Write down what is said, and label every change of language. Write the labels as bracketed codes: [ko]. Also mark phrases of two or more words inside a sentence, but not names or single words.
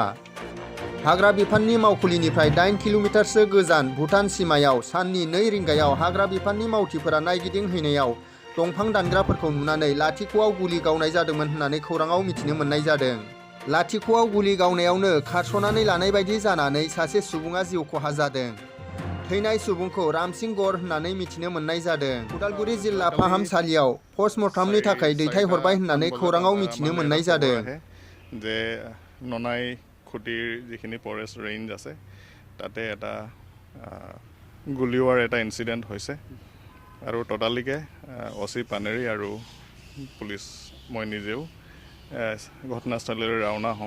[brx] हाग्रा बिफाननि मावखुलिनिफ्राय 8 किल'मिटारसो गोजान भुटान सिमायाव साननि 2 रिंगायाव हाग्रा बिफाननि मावथिफोरा नायगिदिंहैनायाव दंफां दानग्राफोरखौ नुनानै लाथिख'आव गुलि गावनाय जादोंमोन होननानै खौराङाव मिथिनो मोननाय जादों। लाथिख'आव गुलि गावनायावनो खारस'नानै लानाय बायदि जानानै सासे सुबुङा जिउ खहा जादों। थैनाय सुबुंखौ रामसिं गर होननानै मिथिनो मोननाय जादों। उदालगुरि जिल्ला फाहामसालियाव पस्टमर्टमनि थाखाय दैथायहरबाय होननानै खौराङाव मिथिनो मोननाय जादों। [as] যে ননাই খুটিৰ যিখিনি ফৰেষ্ট ৰেঞ্জ আছে তাতে এটা গুলিওৱাৰ এটা ইনচিডেণ্ট হৈছে আৰু ট'টালিকে অচি পানেৰী আৰু পুলিচ মই নিজেও ঘটনাস্থলীলৈ ৰাওনা হওঁ।